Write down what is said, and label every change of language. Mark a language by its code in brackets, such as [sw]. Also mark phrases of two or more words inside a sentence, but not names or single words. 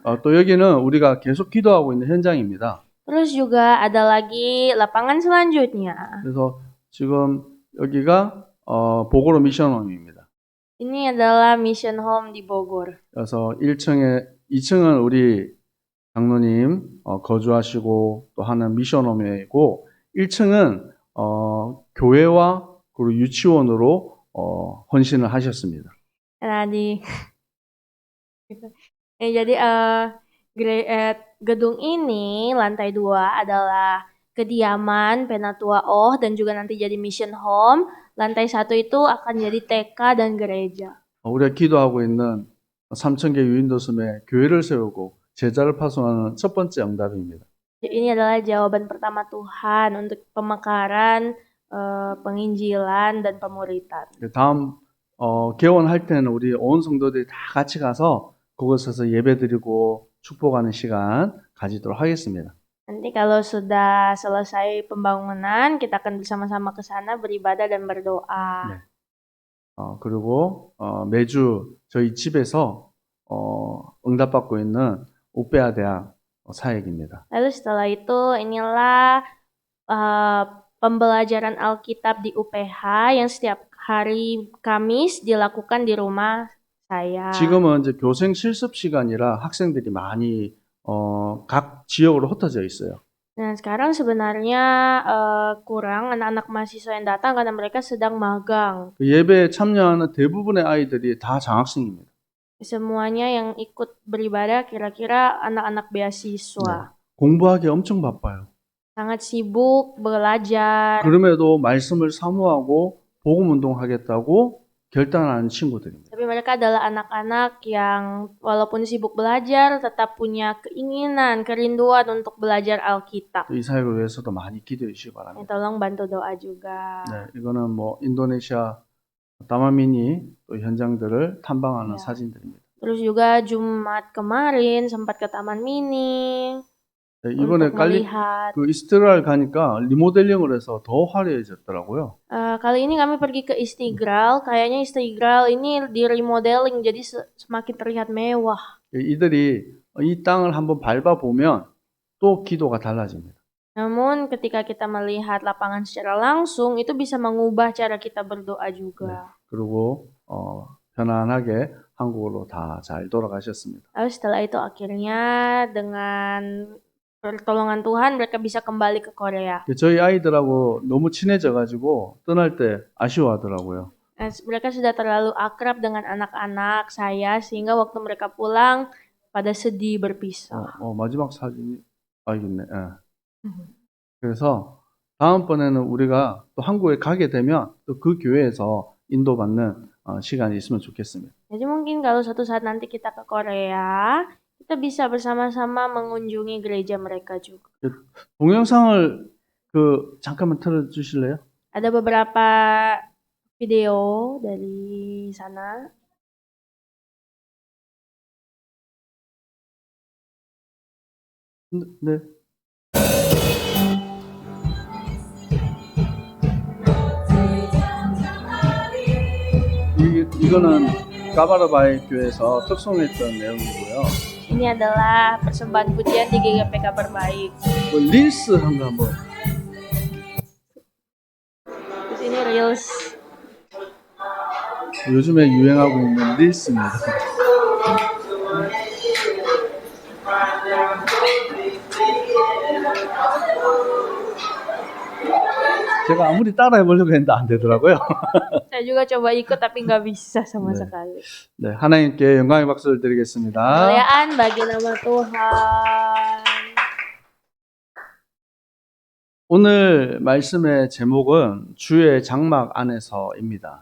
[ko] 또 여기는 우리가 계속 기도하고 있는 현장입니다. [id] Terus juga ada lagi lapangan selanjutnya. [ko] 그래서 지금 여기가 보고로 미션홈입니다. [id] Ini adalah Mission Home di Bogor. [ko] 그래서 2층은 우리 장로님 거주하시고 또 하는 미션홈이고 1층은 교회와 그리고 유치원으로 헌신을 하셨습니다. [id] Nah jadi gedung ini lantai 2 adalah kediaman Penatua Oh dan juga nanti jadi Mission Home. Lantai 1 itu akan jadi TK dan gereja. [ko] 우리가 기도하고 있는 3,000개 유인도섬에 교회를 세우고 제자를 파송하는 첫 번째 응답입니다. [id] Ini adalah jawaban pertama Tuhan untuk pemekaran, penginjilan dan pemuritan. [ko] 다음 개원할 때는 우리 온 성도들이 다 같이 가서 그곳에서 예배드리고 축복하는 시간 가지도록 하겠습니다. [id] Nanti kalau sudah selesai pembangunan, kita akan bersama-sama ke sana beribadah dan berdoa. [ko] 네. 그리고 매주 저희 집에서 응답받고 있는 오페아 대학 사역입니다. [id] Lalu setelah itu inilah pembelajaran Alkitab di UPH yang setiap hari Kamis dilakukan di rumah saya. [ko] 지금은 이제 교생 실습 시간이라 학생들이 많이 각 지역으로 흩어져 있어요. [id] Nah, sekarang sebenarnya kurang anak-anak mahasiswa yang datang karena mereka sedang magang. [ko] 그 예배에 참여하는 대부분의 아이들이 다 장학생입니다. [id] Semuanya yang ikut beribadah kira-kira anak-anak beasiswa. [ko] 공부하기 엄청 바빠요. [id] Sangat sibuk belajar. [ko] 그럼에도 말씀을 사모하고 복음 운동하겠다고 결단하는 친구들입니다. [id] Tapi mereka adalah anak-anak yang walaupun sibuk belajar tetap punya keinginan, kerinduan untuk belajar Alkitab. [ko] 이 사역을 위해서도 많이 기도해 주시기 바랍니다. [id] Tolong bantu doa juga. [ko] 네, 이거는 뭐 인도네시아 다마미니 또 현장들을 탐방하는 야. 사진들입니다. [id] Terus juga Jumat kemarin sempat ke Taman Mini [ko] 네, 이번에 [id] untuk melihat. [ko] 그 이스라엘 가니까 리모델링을 해서 더 화려해졌더라고요. [id] Kali ini kami pergi ke Istiqlal. Kayaknya Istiqlal ini di remodeling jadi semakin terlihat mewah. [ko] 이들이 이 땅을 한번 밟아보면 또 기도가 달라집니다. [id] Namun ketika kita melihat lapangan secara langsung itu bisa mengubah cara kita berdoa juga. [ko] 그리고 편안하게 한국으로 다 잘 돌아가셨습니다. [id] Lalu setelah itu akhirnya dengan pertolongan Tuhan mereka bisa kembali ke Korea. [ko] 저희 아이들하고 너무 친해져가지고 떠날 때 아쉬워하더라고요. [id] Mereka sudah terlalu akrab dengan anak-anak saya sehingga waktu mereka pulang pada sedih berpisah. [ko] 마지막 사진이 있네. 예. 그래서 다음번에는 우리가 또 한국에 가게 되면 또 그 교회에서 인도받는 시간이 있으면 좋겠습니다. [id] Jadi mungkin kalau suatu saat nanti kita ke Korea, kita bisa bersama-sama mengunjungi gereja mereka juga. [ko] 동영상을 잠깐만 틀어주실래요? [id] Ada beberapa video dari sana. [ko] 네. 이거는 가바라바이 교회에서 특송했던 내용이고요. [id] Ini adalah persembahan pujian di GKP Kabar Baik. [ko] 릴스 한번. [id] Terus ini reels. [ko] 요즘에 유행하고 있는 릴스입니다. 제가 아무리 따라해보려고 했는데 안 되더라고요. [id] Saya juga coba ikut tapi nggak bisa sama [ko] 네. [id] sekali. [ko] 네, 하나님께 영광의 박수를 드리겠습니다. [id] Kemuliaan bagi nama Tuhan. [ko] 오늘 말씀의 제목은 주의 장막 안에서입니다.